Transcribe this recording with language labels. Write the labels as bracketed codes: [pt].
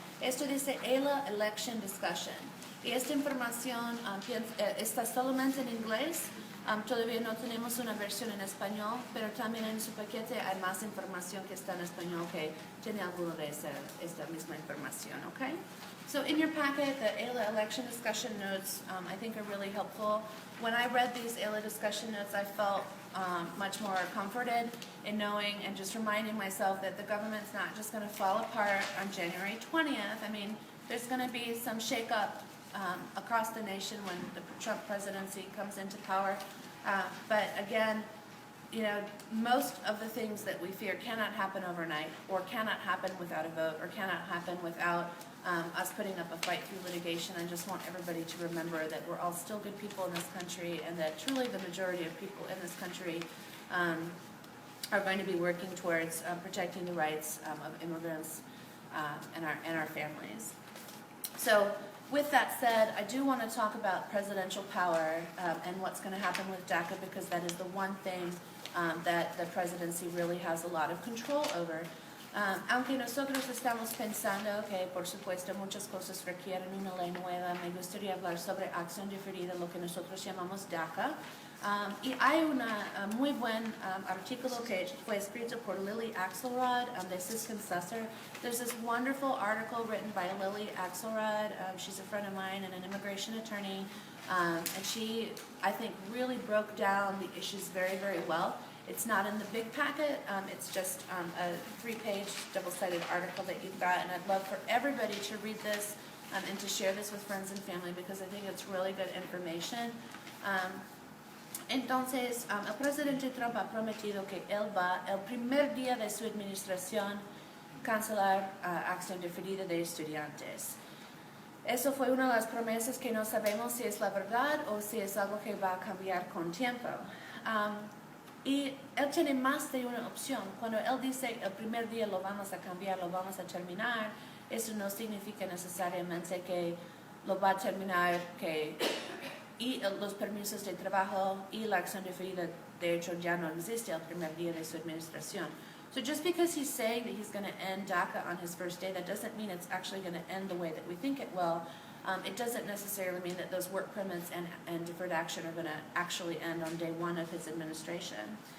[es] Esto dice ELA Election Discussion y esta información está solamente en inglés. Todavía no tenemos una versión en español, pero también en su paquete hay más información que está en español que tiene alguna de esta misma información, okay? [en] So in your packet, the ELA election discussion notes I think are really helpful. When I read these ELA discussion notes, I felt much more comforted in knowing and just reminding myself that the government's not just going to fall apart on January 20th. I mean, there's going to be some shake-up across the nation when the Trump presidency comes into power. But again, you know, most of the things that we fear cannot happen overnight or cannot happen without a vote or cannot happen without us putting up a fight through litigation. I just want everybody to remember that we're all still good people in this country and that truly the majority of people in this country are going to be working towards protecting the rights of immigrants and our families. So with that said, I do want to talk about presidential power and what's going to happen with DACA because that is the one thing that the presidency really has a lot of control over. [es] Aunque nosotros estamos pensando que, por supuesto, muchas cosas requieren una ley nueva, me gustaría hablar sobre acción diferida, lo que nosotros llamamos DACA. Y hay un muy buen artículo que fue escrito por Lily Axelrod, [en] this is Successor. There's this wonderful article written by Lily Axelrod. She's a friend of mine and an immigration attorney. And she, I think, really broke down the issues very, very well. It's not in the big packet. It's just a 3-page double-sided article that you've got. And I'd love for everybody to read this and to share this with friends and family because I think it's really good information. [es] Entonces, el presidente Trump ha prometido que él va, el primer día de su administración, cancelar acción diferida de estudiantes. Eso fue una de las promesas que no sabemos si es la verdad o si es algo que va a cambiar con tiempo. Y él tiene más de una opción. Cuando él dice el primer día lo vamos a cambiar, lo vamos a terminar, eso no significa necesariamente que lo va a terminar, y los permisos de trabajo y la acción diferida, de hecho, ya no existe el primer día de su administración. [en] So just because he's saying that he's going to end DACA on his first day, that doesn't mean it's actually going to end the way that we think it will. It doesn't necessarily mean that those work permits and deferred action are going to actually end on day one of his administration.